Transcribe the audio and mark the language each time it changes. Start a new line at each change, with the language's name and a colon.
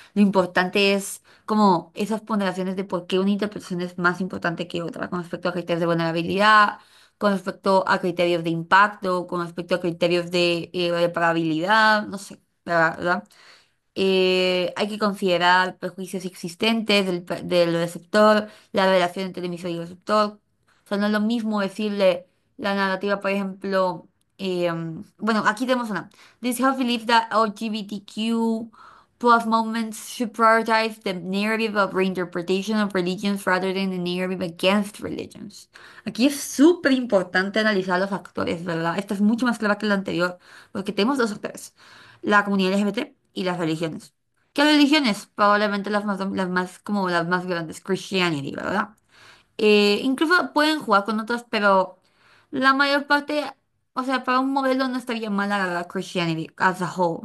Spanish: Lo importante es como esas ponderaciones de por qué una interpretación es más importante que otra, con respecto a criterios de vulnerabilidad, con respecto a criterios de impacto, con respecto a criterios de reparabilidad, no sé, ¿verdad? Hay que considerar prejuicios existentes del receptor, la relación entre el emisor y el receptor. O sea, no es lo mismo decirle la narrativa, por ejemplo, bueno, aquí tenemos una.
English: This house believes that LGBTQ plus movements should prioritize the narrative of reinterpretation of religions rather than the narrative against religions.
Spanish: Aquí es súper importante analizar los factores, ¿verdad? Esta es mucho más clara que la anterior, porque tenemos dos factores, la comunidad LGBT y las religiones. ¿Qué religiones? Probablemente como las más grandes, Christianity, ¿verdad? Incluso pueden jugar con otras, pero la mayor parte, o sea, para un modelo no estaría mal agarrar
English: Christianity as a whole.